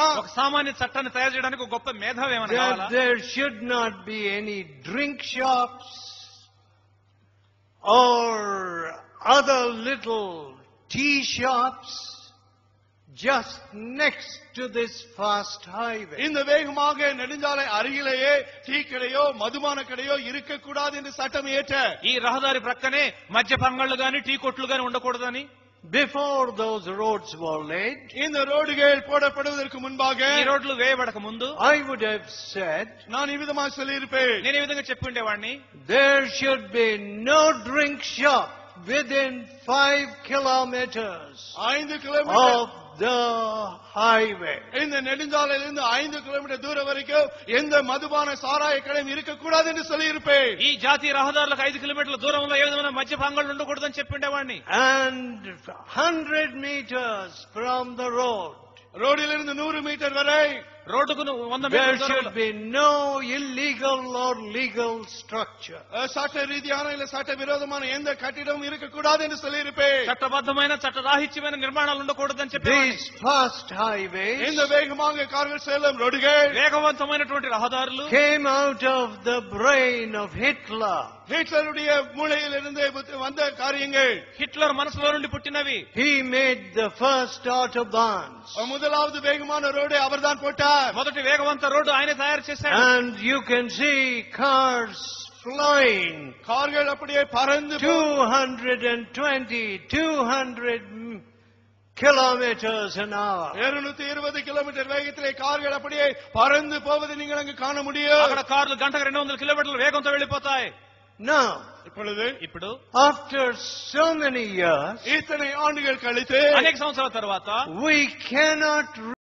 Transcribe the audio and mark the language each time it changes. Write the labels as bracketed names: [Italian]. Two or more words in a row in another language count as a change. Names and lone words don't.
[Telugu] ఒక సామాన్య చట్టాన్ని తయారు చేయడానికి ఒక గొప్ప మేధావి ఏమైనా కావాలా? [English] that there should not be any drink shops or other little tea shops just next to this fast highway? [Tamil] இந்த வேகமாக நெடுஞ்சாலை அருகிலேயே டீ கடையோ மதுபான கடையோ இருக்கக்கூடாது என்று சட்டம் ஏற்ற [Telugu] ఈ రహదారి ప్రక్కనే మద్యపంగళ్ళు గాని టీ కొట్లు గాని ఉండకూడదని [English] Before those roads were laid, [Tamil] இந்த ரோடுகள் போடப்படுவதற்கு முன்பாக [Telugu] ఈ రోడ్లు వేయబడక ముందు [English] I would have said [Tamil] நான் இவ்விதமாக சொல்லியிருப்பேன், [Telugu] నేను ఈ విధంగా చెప్పి ఉండేవాడిని. [English] there should be no drink shop within 5 kilometers [Tamil] 5 கிலோமீட்டர் [English] of the highway. [Tamil] இந்த நெடுஞ்சாலையிலிருந்து 5 கிலோமீட்டர் தூரம் வரைக்கும் எந்த மதுபான சாராய கடையும் இருக்கக்கூடாது என்று சொல்லியிருப்பேன். [Telugu] ఈ జాతీయ రహదారులకు 5 కిలోమీటర్ల దూరంలో ఏ విధమైన మద్యపాంగళ్ళు ఉండకూడదని చెప్పి ఉండేవాడిని. [English] And 100 meters from the road, [Tamil] ரோடிலிருந்து 100 மீட்டர் வரை [Telugu] రోడ్డుకు 100 [English] there [Telugu] మీటర్ల [English] should [Telugu] దూరంలో [English] be no illegal or legal structure. [Tamil] சட்ட ரீதியான இல்ல சட்ட விரோதமான எந்த கட்டிடமும் இருக்கக்கூடாது என்று சொல்லியிருப்பேன். [Telugu] చట్టబద్ధమైన చట్టరాహిత్యమైన నిర్మాణాలు ఉండకూడదని చెప్పి [English] These fast highways [Tamil] இந்த வேகமாக கார்கள் செல்லும் ரோடுகள் [Telugu] వేగవంతమైనటువంటి రహదారులు [English] came out of the brain of Hitler. [Tamil] ஹிட்லருடைய மூளையில் இருந்து வந்த காரியங்கள். [Telugu] హిట్లర్ మనసులో నుండి పుట్టినవి. [English] He made the first autobahns. [Tamil] முதலாவது வேகமான ரோடு அவர்தான் போட்டார். [Telugu] మొదటి వేగవంత రోడ్డు ఆయన తయారు చేశాడు. [English] And you can see cars flying [Tamil] கார்கள் அப்படியே பறந்து [English] 200 kilometers an hour. [Tamil] 220 கிலோமீட்டர் வேகத்திலே கார்கள் அப்படியே பறந்து போவதை நீங்கள் அங்கு காண முடியும். [Telugu] అక్కడ కార్లు గంటకు 200 కిలోమీటర్ల వేగంతో వెళ్లిపోతాయి. [English] Now, [Telugu] ఇప్పుడు [English] after so many years, [Tamil] இத்தனை ஆண்டுகள் கழித்து [Telugu] అనేక సంవత్సరాల తర్వాత [English] we cannot